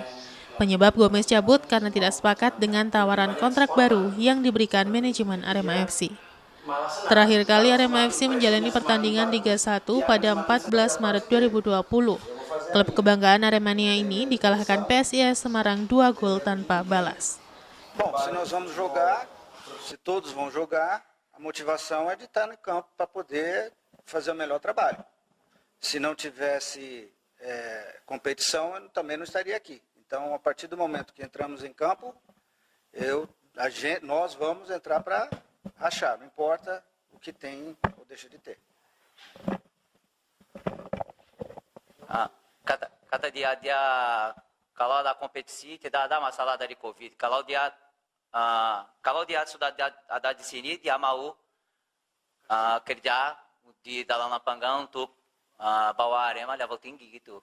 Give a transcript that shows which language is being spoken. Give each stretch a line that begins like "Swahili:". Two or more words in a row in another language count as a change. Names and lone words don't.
Indonesian: Penyebab Gomes cabut karena tidak sepakat dengan tawaran kontrak baru yang diberikan manajemen Arema FC. Terakhir kali Arema FC menjalani pertandingan Liga 1 pada 14 Maret 2020. Klub kebanggaan Aremania ini dikalahkan PSIS Semarang 2 gol tanpa balas.
Portuguese: Bom, se nós vamos jogar, se todos vão jogar, a motivação é de estar no campo para poder fazer o melhor trabalho. Se não tivesse competição, eu também não estaria aqui. Então, a partir do momento que entramos em campo, nós vamos entrar para rachar, não importa o que tem ou deixa de ter.
Indonesian: Kata dia kalau ada kompetisi tidak ada masalah dari COVID. Kalau dia sudah ada di sini, dia mau kerja di dalam lapangan untuk bawa Arema level tinggi gitu.